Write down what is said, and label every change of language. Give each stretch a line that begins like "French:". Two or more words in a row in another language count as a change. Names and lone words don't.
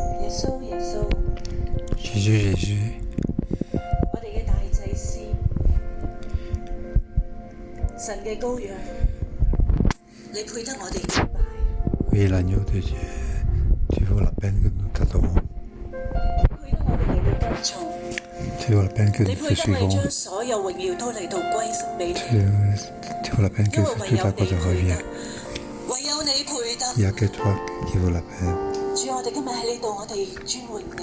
French: Jésus, Jésus,
Cantonese: 我哋嘅大祭司，神嘅羔羊，你配得我哋敬拜，
French: oui, l'agneau de Dieu, tu vaux la peine que nous t'adorons.
Cantonese: 配得我哋嚟到跟從，
French: Tu vaux la peine que
Cantonese: 你
French: nous
Cantonese: 配
French: te
Cantonese: 得我哋
French: suivons.
Cantonese: 將所有榮耀都嚟到歸屬俾
French: Tu,
Cantonese: 你，
French: tu vaux la peine
Cantonese: 因
French: que
Cantonese: 為唯
French: tout
Cantonese: 有
French: à
Cantonese: 你
French: quoi te
Cantonese: 配
French: revient.
Cantonese: 得，唯有你配得。
French: Il n'y a que toi qui vaut la peine.
Cantonese: 主，我哋今日喺呢度，我哋尊榮你。